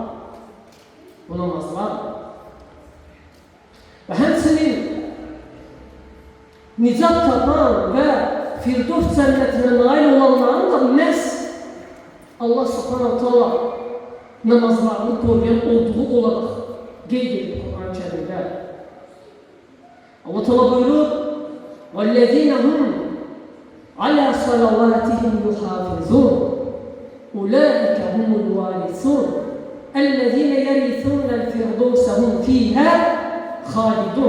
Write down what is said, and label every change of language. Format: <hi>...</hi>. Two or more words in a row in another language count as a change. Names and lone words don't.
<az>Bu namazlar var. Ve hemsinin nicat tapan ve Firdevs cennetine nail olanların da məhz</az> <ar>الله سبحانه تعالى</ar> <az>namazlarını koruyan olduğu olarak qeyd edir Kur'an-ı Kerimdə. Allah Teala buyurur:</az> <ar>"والذين هم على صلواتهم يحافظون. أولئك هم الوارثون. الذين يرثون الفردوس هم فيها خالدون."</ar>